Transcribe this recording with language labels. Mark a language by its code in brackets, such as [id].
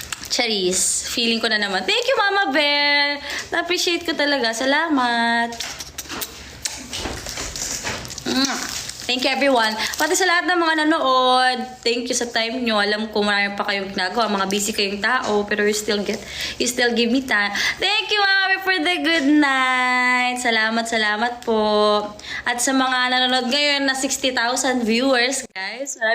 [tl] Charis, feeling ko na naman. [en] Thank you, Mama Bear. [tl] Na-appreciate ko talaga. Salamat. [en] Thank you everyone. [tl] Pati sa lahat ng mga nanood. [en] Thank you [tl] sa time nyo. Alam ko marami pa kayong ginagawa. Mga busy kayong tao. [en] Pero you still give me time. Thank you, Mami, for the good night. [tl] Salamat po. At sa mga nanonood ngayon na 60,000 viewers, guys.